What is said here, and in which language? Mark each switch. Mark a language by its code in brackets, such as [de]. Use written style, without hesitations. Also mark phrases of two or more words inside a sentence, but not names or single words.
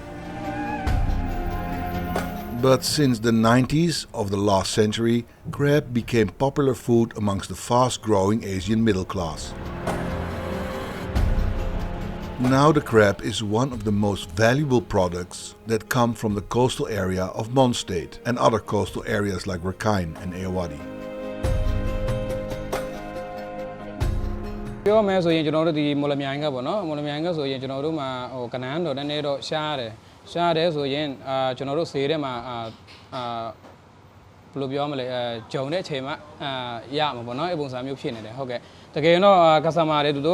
[en] But since the 90s of the last century, crab became popular food amongst the fast-growing Asian middle class. Now the crab is one of the most valuable products that come from the coastal area of Mon State and other coastal areas like Rakhine and Ayeyarwady. [my] ပြောမယ်ဆိုရင်ကျွန်တော်တို့ဒီမော်လမြိုင်ကပေါ့နော်မော်လမြိုင်ကဆိုရင်ကျွန်တော်တို့မှာကနန်းတော်နည်းနည်းတော့ရှားတယ်ဆိုရင်ကျွန်တော်တို့ဈေးထဲမှာဘယ်လိုပြောမလဲဂျုံတဲ့အချိန်မှာရမှာပေါ့နော်အဲ့ပုံစံမျိုးဖြစ်နေတယ်ဟုတ်ကဲ့တကယ်တော့ customer တွေတို့